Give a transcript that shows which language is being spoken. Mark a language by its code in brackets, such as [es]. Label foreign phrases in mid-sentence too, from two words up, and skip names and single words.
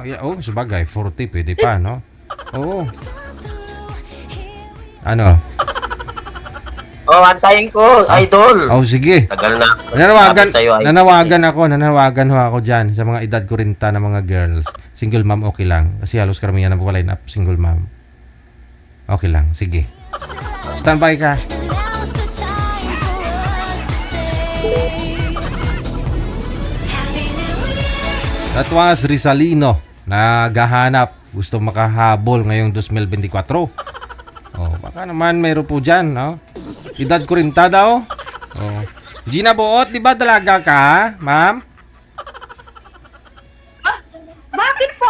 [tl] Sabagay, 40 pwede pa, no? Oo. Ano? Antayin ko, idol. Sige. Tagal na. Nanawagan ho ako dyan sa mga edad 40 na mga girls. [en] Single mom, [tl] okay lang. Kasi halos karamihan na [en] line up, single mom. [tl] Okay lang, sige. Standby ka. [en] Now's the time for us to say Happy New Year. That was Rizalino. Naghahanap. [tl] Gusto makahabol ngayong 2024. Baka naman mayroon po dyan, no? Edad 40 daw. Gina Buot, di ba dalaga ka, ma'am? Bakit po?